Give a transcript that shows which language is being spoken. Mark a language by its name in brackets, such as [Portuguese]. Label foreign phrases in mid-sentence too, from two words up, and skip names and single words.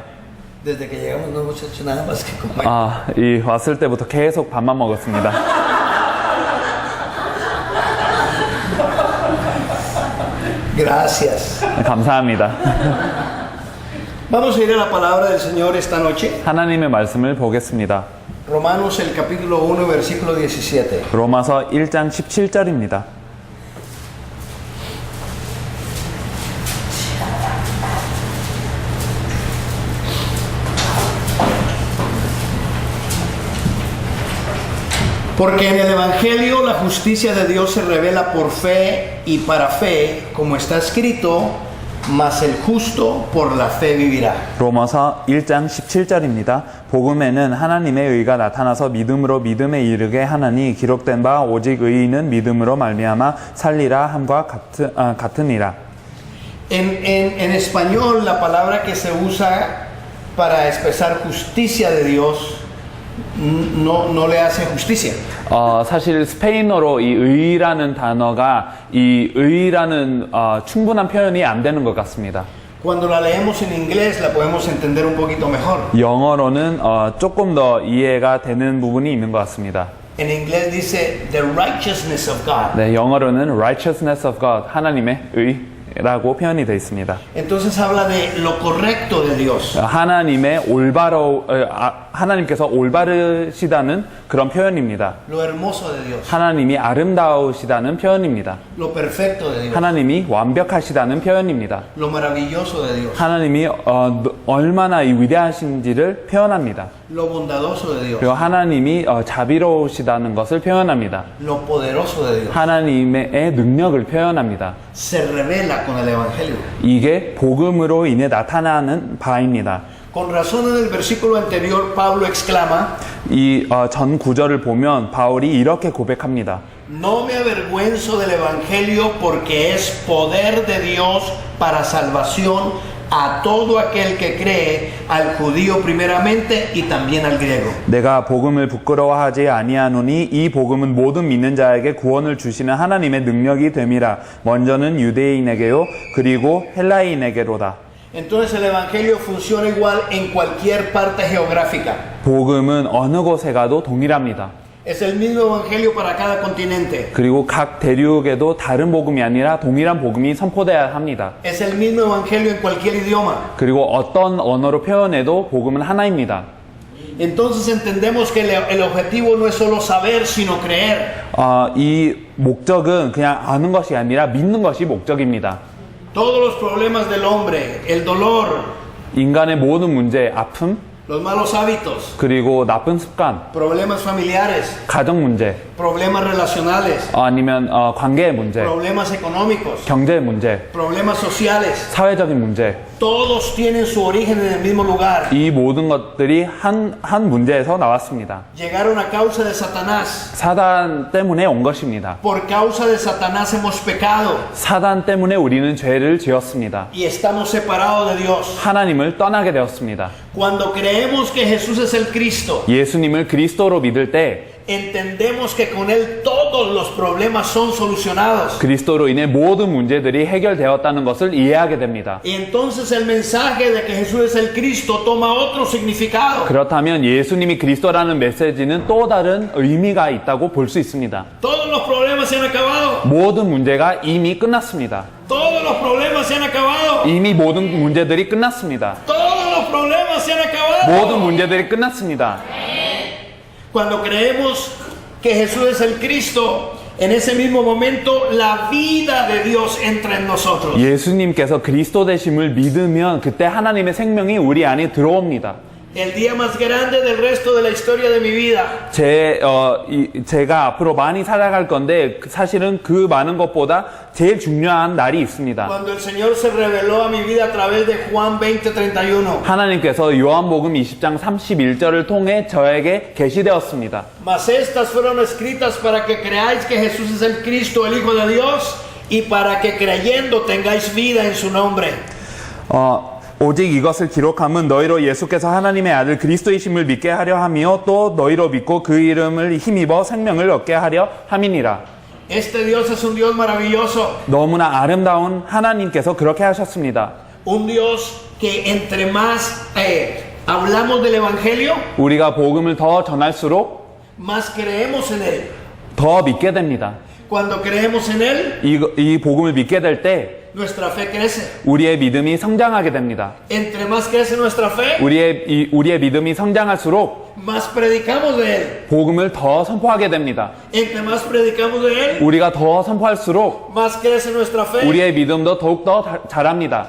[Spanish] Desde que llegamos no hemos hecho nada más que comer. [Korean] 이 왔을 때부터 계속 밥만 먹었습니다. [Spanish] Gracias. [Korean] 감사합니다. [Spanish] Vamos a ir a la palabra del Señor esta noche. [Korean] 하나님의 말씀을 보겠습니다. [Spanish] Romanos el capítulo 1 versículo 17. [Korean] 로마서 1장 17절입니다. [Spanish] Porque en el Evangelio la justicia de Dios se revela por fe y para fe, como está escrito, mas el justo por la fe vivirá. [Korean] 로마서 1장 17절입니다. 복음에는 하나님의 의가 나타나서 믿음으로 믿음에 이르게 하나니 기록된 바 오직 의인은 믿음으로 말미암아 살리라 함과 같으니라. [Spanish] En español la palabra que se usa para expresar justicia de Dios no le hace justicia. [Korean] 사실 스페인어로 이 의라는 단어가 이 의라는 충분한 표현이 안 되는 것 같습니다. [Spanish] Cuando la leemos en inglés la podemos entender un poquito mejor. [Korean] 영어로는 조금 더 이해가 되는 부분이 있는 것 같습니다. [Spanish] En inglés dice [English] the righteousness of God. [Korean] 네, 영어로는 [English] righteousness of God, [Korean] 하나님의 의라고 표현이 되어 있습니다. [Spanish] Entonces habla de lo correcto de Dios. [Korean] 하나님의 하나님께서 올바르시다는 그런 표현입니다. [Spanish] Lo hermoso de Dios. [Korean] 하나님이 아름다우시다는 표현입니다. [Spanish] Lo perfecto de Dios. [Korean] 하나님이 완벽하시다는 표현입니다. [Spanish] Lo maravilloso de Dios. [Korean] 하나님이 얼마나 위대하신지를 표현합니다. [Spanish] Lo bondadoso de Dios. [Korean] 그리고 하나님이 자비로우시다는 것을 표현합니다. [Spanish] Lo poderoso de Dios. [Korean] 하나님의 능력을 표현합니다. [Spanish] Se revela con el Evangelio. [Korean] 이게 복음으로 인해 나타나는 바입니다. [Spanish] Con razón en el versículo anterior Pablo exclama, [Korean] 이 전 구절을 보면 바울이 이렇게 고백합니다. [Spanish] No me avergüenzo del Evangelio porque es poder de Dios para salvación a todo aquel que cree, al judío primeramente y también al griego. [Korean] 내가 복음을 부끄러워하지 아니하노니 이 복음은 모든 믿는 자에게 구원을 주시는 하나님의 능력이 됨이라. 먼저는 유대인에게요 그리고 헬라인에게로다. [Spanish] Entonces el evangelio funciona igual en cualquier parte geográfica. [Korean] 복음은 어느 곳에 가도 동일합니다. [Spanish] Es el mismo evangelio para cada continente. [Korean] 그리고 각 대륙에도 다른 복음이 아니라 동일한 복음이 선포돼야 합니다. [Spanish] Es el mismo evangelio en cualquier idioma. [Korean] 그리고 어떤 언어로 표현해도 복음은 하나입니다. [Spanish] Entonces entendemos que el objetivo no es solo saber, sino creer. [Korean] 이 목적은 그냥 아는 것이 아니라 믿는 것이 목적입니다. [Spanish] Todos los problemas del hombre, el dolor, [Korean] 인간의 모든 문제, 아픔, [Spanish] los malos hábitos, [Korean] 그리고 나쁜 습관, [Spanish] problemas familiares, [Korean] 가정 문제, [Spanish] problemas relacionales, [Korean] 아니면 관계의 문제, [Spanish] problemas económicos, [Korean] 경제의 문제, [Spanish] problemas sociales, [Korean] 사회적인 문제, [Spanish] todos tienen su origen en el mismo lugar. [Korean] 이 모든 것들이 한 문제에서 나왔습니다. [Spanish] Llegaron a causa de Satanás. [Korean] 사단 때문에 온 것입니다. [Spanish] Por causa de Satanás hemos pecado [Korean] 사단 때문에 우리는 죄를 지었습니다. [Spanish] y estamos separados de Dios. [Korean] 하나님을 떠나게 되었습니다. [Spanish] Cuando creemos que Jesús es el Cristo, [Korean] 예수님을 그리스도로 믿을 때 [Spanish] entendemos que con Él todos los problemas son solucionados. [Korean] 그리스도로 인해 모든 문제들이 해결되었다는 것을 이해하게 됩니다. [Spanish] Y entonces el mensaje de que Jesús es el Cristo toma otro significado. [Korean] 그렇다면 예수님이 그리스도라는 메시지는 또 다른 의미가 있다고 볼 수 있습니다. [Spanish] Todos los problemas se han acabado. [Korean] 모든 문제가 이미 끝났습니다. [Spanish] Todos los problemas se han acabado. [Korean] 이미 모든 문제들이 끝났습니다. [Spanish] Todos los problemas se han acabado. [Korean] 모든 문제들이 끝났습니다. [Spanish] Cuando creemos que Jesús es el Cristo, en ese mismo momento la vida de Dios entra en nosotros. [Korean] 예수님께서 그리스도 되심을 믿으면 그때 하나님의 생명이 우리 안에 들어옵니다. [Spanish] El día más grande del resto de la historia de mi vida [Korean] 제가 앞으로 많이 살아갈 건데 사실은 그 많은 것보다 제일 중요한 날이 있습니다. [Spanish] cuando el Señor se reveló a mi vida a través de Juan 20:31. [Korean] 하나님께서 요한복음 20장 31절을 통해 저에게 계시되었습니다. [Spanish] Mas estas fueron escritas para que creáis que Jesús es el Cristo, el Hijo de Dios, y para que creyendo tengáis vida en su nombre. [Korean] 오직 이것을 기록함은 너희로 예수께서 하나님의 아들 그리스도이심을 믿게 하려 하며 또 너희로 믿고 그 이름을 힘입어 생명을 얻게 하려 함이니라. [Spanish] Este Dios es un Dios maravilloso, [Korean] 너무나 아름다운 하나님께서 그렇게 하셨습니다. [Spanish] un Dios que entre más hablamos del Evangelio, [Korean] 우리가 복음을 더 전할수록 [Spanish] más creemos en Él. [Korean] 더 믿게 됩니다. [Spanish] Cuando creemos en Él, [Korean] 이 복음을 믿게 될 때 [Spanish] nuestra fe crece. [Korean] 우리의 믿음이 성장하게 됩니다. [Spanish] Entre más crece nuestra fe, [Korean] 우리의 믿음이 성장할수록 [Spanish] más predicamos de Él. [Korean] 복음을 더 선포하게 됩니다. [Spanish] Entre más predicamos de Él, [Korean] 우리가 더 선포할수록 [Spanish] más crece nuestra fe. [Korean] 우리의 믿음도 더욱더 자랍니다.